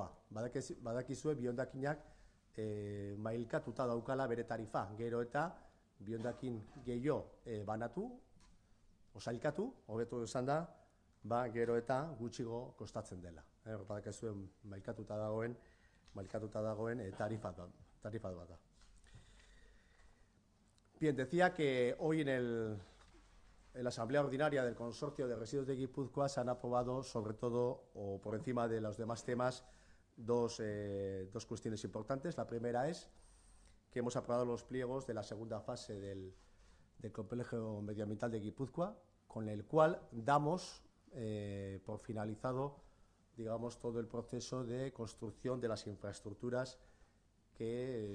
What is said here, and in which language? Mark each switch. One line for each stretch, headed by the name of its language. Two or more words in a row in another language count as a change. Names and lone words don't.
Basque: Badakizue bihondakinak mailkatuta daukala bere tarifa, gero eta bihondakin gehiago banatu, osailkatu, hobeto esan da, gero eta gutxigo kostatzen dela. Badakizue mailkatuta dagoen tarifa bat da.
Spanish: Bien, decía que hoy en la Asamblea Ordinaria del Consorcio de Residuos de Guipúzcoa se han aprobado, sobre todo, o por encima de los demás temas, dos cuestiones importantes. La primera es que hemos aprobado los pliegos de la segunda fase del complejo medioambiental de Guipúzcoa, con el cual damos por finalizado, digamos, todo el proceso de construcción de las infraestructuras que